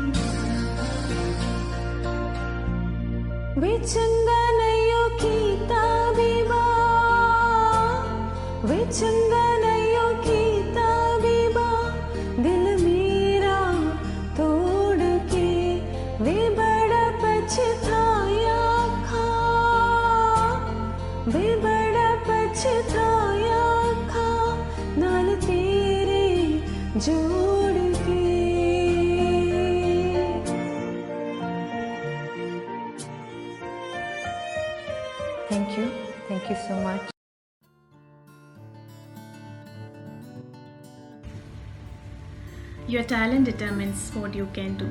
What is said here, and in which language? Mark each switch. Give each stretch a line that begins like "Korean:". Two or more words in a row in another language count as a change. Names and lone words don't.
Punjabi: ਵੇ ਚੰਗਾ ਨਈਓਂ ਕੀਤਾ ਬੀਬਾ ਵੇ ਚੰਗਾ ਨਈਓਂ ਕੀਤਾ ਬੀਬਾ ਦਿਲ ਮੇਰਾ ਤੋੜ ਕੇ ਵੇ ਬੜਾ ਪਛਤਾਇਆ ਖਾ ਵੇ ਬੜਾ ਪਛਤਾਇਆ ਖਾ ਨਾਲ ਤੇਰੇ ਜੋੜ ਕੇ
English: Thank you so much. Your talent determines what you can do.